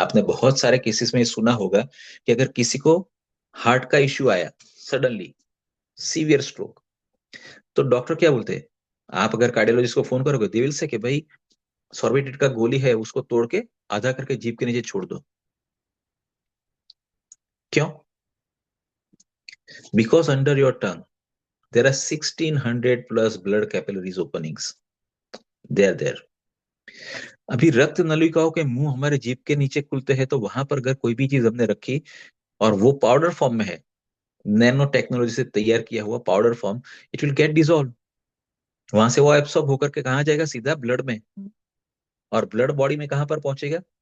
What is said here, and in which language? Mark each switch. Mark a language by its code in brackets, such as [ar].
[hi] आपने बहुत सारे केसेस में सुना होगा कि अगर किसी को हार्ट का इश्यू आया, सडनली सीवियर स्ट्रोक, तो डॉक्टर क्या बोलते हैं? आप अगर कार्डियोलॉजिस्ट को फोन करोगे, [en] they will say [hi] कि भाई सॉर्बिटेट का गोली है, उसको तोड़ के आधा करके जीभ के नीचे छोड़ दो। क्यों? [en] Because under your tongue there are 1600 plus blood capillaries openings. They are there. [hi] अभी रक्त नलिकाओं के मुंह हमारे जीभ के नीचे खुलते हैं, तो वहां पर अगर कोई भी चीज हमने रखी और वो पाउडर फॉर्म में है, नैनो टेक्नोलॉजी से तैयार किया हुआ powder form, [en] It will get dissolve. [hi] वहां से वो एब्सॉर्ब होकर के कहाँ जाएगा? सीधा ब्लड में। और ब्लड बॉडी में कहाँ पर पहुंचेगा?